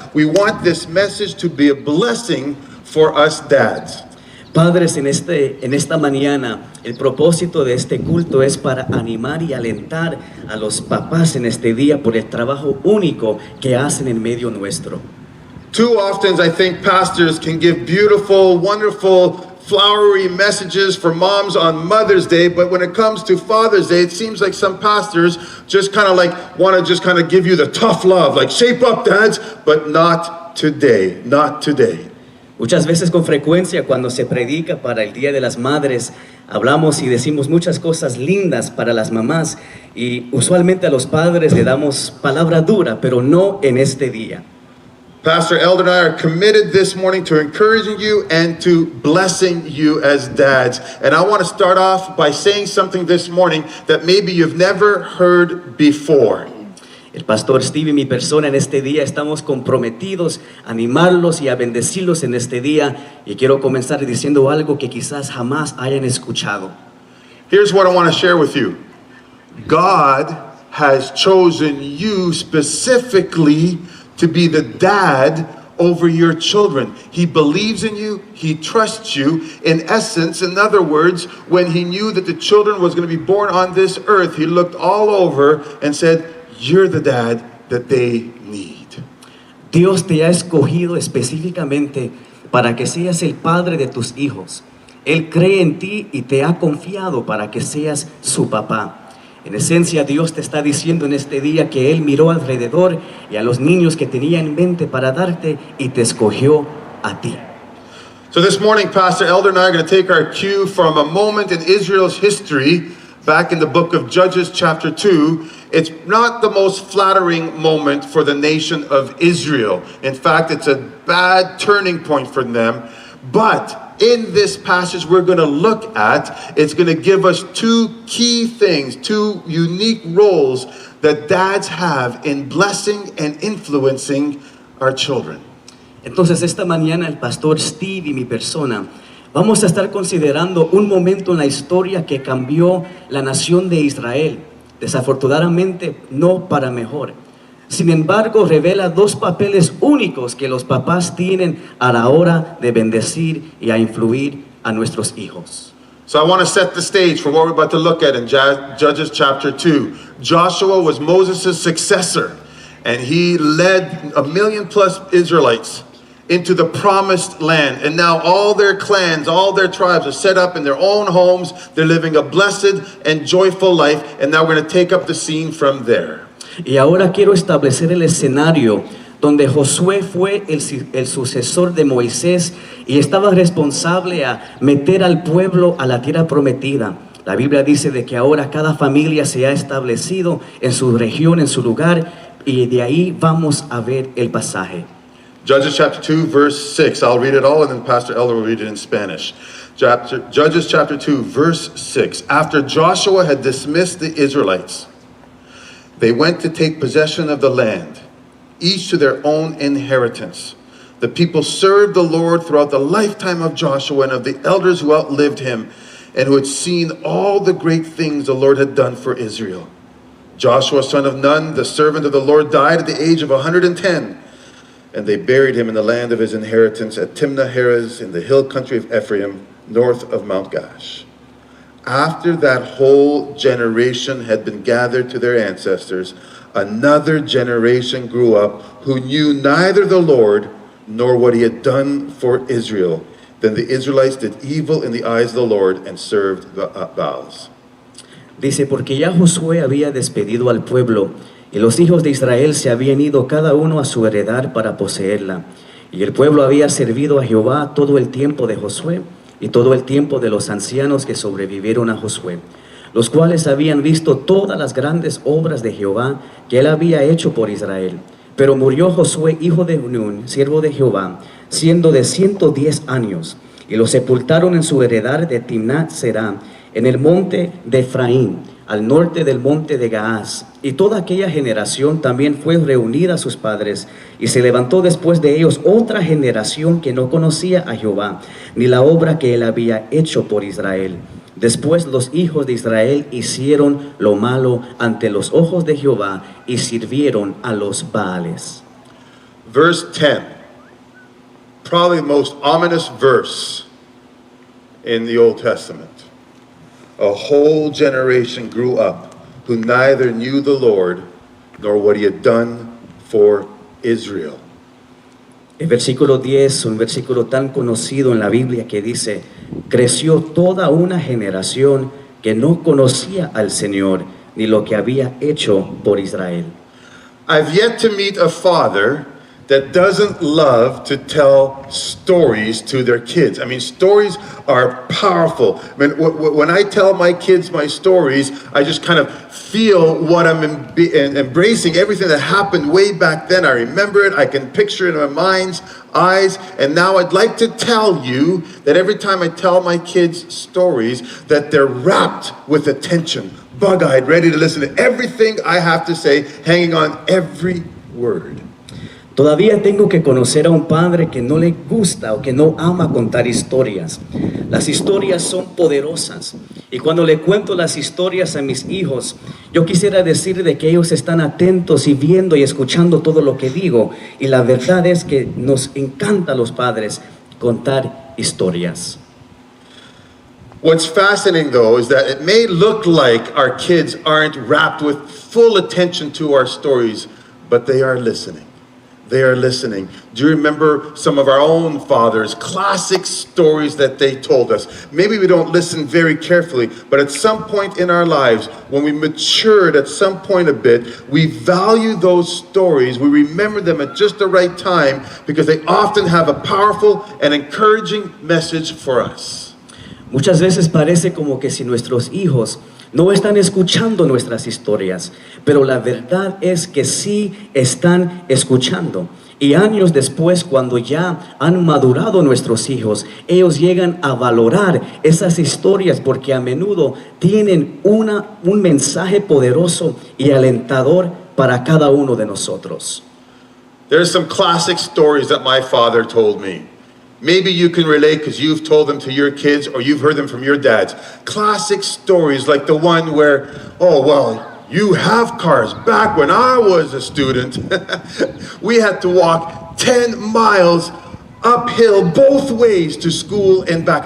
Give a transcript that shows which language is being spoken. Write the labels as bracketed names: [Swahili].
[English] We want this message to be a blessing for us dads. [Spanish] Padres, en esta mañana, el propósito de este culto es para animar y alentar a los papás en este día por el trabajo único que hacen en medio nuestro. [English] Too often, I think pastors can give beautiful, wonderful, flowery messages for moms on Mother's Day, but when it comes to Father's Day, it seems like some pastors just kind of like want to just kind of give you the tough love, like shape up, dads, but not today, not today. [Spanish] Muchas veces con frecuencia cuando se predica para el Día de las Madres, hablamos y decimos muchas cosas lindas para las mamás y usualmente a los padres le damos palabra dura, pero no en este día. [English] Pastor Elder and I are committed this morning to encouraging you and to blessing you as dads. And I want to start off by saying something this morning that maybe you've never heard before. [Spanish] El pastor Steve y mi persona en este día estamos comprometidos a animarlos y a bendecirlos en este día. Y quiero comenzar diciendo algo que quizás jamás hayan escuchado. [English] Here's what I want to share with you. God has chosen you specifically to be the dad over your children. He believes in you. He trusts you. In essence, in other words, when he knew that the children was going to be born on this earth, he looked all over and said, you're the dad that they need. [Spanish] Dios te ha escogido específicamente para que seas el padre de tus hijos. Él cree en ti y te ha confiado para que seas su papá. En esencia, Dios te está diciendo en este día que Él miró alrededor y a los niños que tenía en mente para darte y te escogió a ti. [English] So this morning, Pastor Elder and I are going to take our cue from a moment in Israel's history back in the book of Judges chapter 2. It's not the most flattering moment for the nation of Israel. In fact, it's a bad turning point for them. But in this passage we're going to look at, it's going to give us two key things, two unique roles that dads have in blessing and influencing our children. [Spanish] Entonces esta mañana el pastor Steve y mi persona vamos a estar considerando un momento en la historia que cambió la nación de Israel. Desafortunadamente no para mejor. Sin embargo, revela dos papeles únicos que los papás tienen a la hora de bendecir y a influir a nuestros hijos. [English] So I want to set the stage for what we're about to look at in Judges chapter 2. Joshua was Moses' successor, and he led 1 million+ Israelites into the promised land. And now all their clans, all their tribes are set up in their own homes. They're living a blessed and joyful life. And now we're going to take up the scene from there. [Spanish] Y ahora quiero establecer el escenario donde Josué fue el sucesor de Moisés y estaba responsable a meter al pueblo a la tierra prometida. La Biblia dice de que ahora cada familia se ha establecido en su región, en su lugar, y de ahí vamos a ver el pasaje. [English] Judges chapter 2, verse 6. I'll read it all and then Pastor Elder will read it in Spanish. Judges chapter 2, verse 6. After Joshua had dismissed the Israelites, they went to take possession of the land, each to their own inheritance. The people served the Lord throughout the lifetime of Joshua and of the elders who outlived him. and who had seen all the great things the Lord had done for Israel. Joshua, son of Nun, the servant of the Lord, died at the age of 110, and they buried him in the land of his inheritance at Timnah-Heres in the hill country of Ephraim, north of Mount Gaash. After that whole generation had been gathered to their ancestors, another generation grew up who knew neither the Lord nor what he had done for Israel. Then the Israelites did evil in the eyes of the Lord and served the Baals. [Spanish] Dice, porque ya Josué había despedido al pueblo, y los hijos de Israel se habían ido cada uno a su heredad para poseerla. Y el pueblo había servido a Jehová todo el tiempo de Josué, y todo el tiempo de los ancianos que sobrevivieron a Josué, los cuales habían visto todas las grandes obras de Jehová que él había hecho por Israel. Pero murió Josué, hijo de Nun, siervo de Jehová, siendo de 110 años, y lo sepultaron en su heredad de Timnat-Será, en el monte de Efraín, al norte del monte de Gaás. Y toda aquella generación también fue reunida a sus padres, y se levantó después de ellos otra generación que no conocía a Jehová, ni la obra que él había hecho por Israel. Después los hijos de Israel hicieron lo malo ante los ojos de Jehová y sirvieron a los Baales. [English] Verse 10, probably the most ominous verse in the Old Testament. A whole generation grew up who neither knew the Lord nor what he had done for Israel. [Spanish] El versículo 10, un versículo tan conocido en la Biblia que dice, creció toda una generación que no conocía al Señor ni lo que había hecho por Israel. [English] I've yet to meet a father that doesn't love to tell stories to their kids. I mean, stories are powerful. I mean, when I tell my kids my stories, I just kind of feel what I'm embracing, everything that happened way back then. I remember it, I can picture it in my mind's eyes, and now I'd like to tell you that every time I tell my kids stories, that they're wrapped with attention, bug-eyed, ready to listen to everything I have to say, hanging on every word. [Spanish] Todavía tengo que conocer a un padre que no le gusta o que no ama contar historias. Las historias son poderosas y cuando le cuento las historias a mis hijos, yo quisiera decir de que ellos están atentos y viendo y escuchando todo lo que digo, y la verdad es que nos encanta a los padres contar historias. [English] What's fascinating though is that it may look like our kids aren't wrapped with full attention to our stories, but they are listening. They are listening. Do you remember some of our own fathers, classic stories that they told us? Maybe we don't listen very carefully, but at some point in our lives, when we matured at some point a bit, we value those stories. We remember them at just the right time because they often have a powerful and encouraging message for us. [Spanish] Muchas veces parece como que si nuestros hijos no están escuchando nuestras historias, pero la verdad es que sí están escuchando. Y años después, cuando ya han madurado nuestros hijos, ellos llegan a valorar esas historias porque a menudo tienen un mensaje poderoso y alentador para cada uno de nosotros. [English] There's some classic stories that my father told me. Maybe you can relate because you've told them to your kids or you've heard them from your dads. Classic stories like the one where, oh, well, you have cars. Back when I was a student, we had to walk 10 miles uphill both ways to school and back.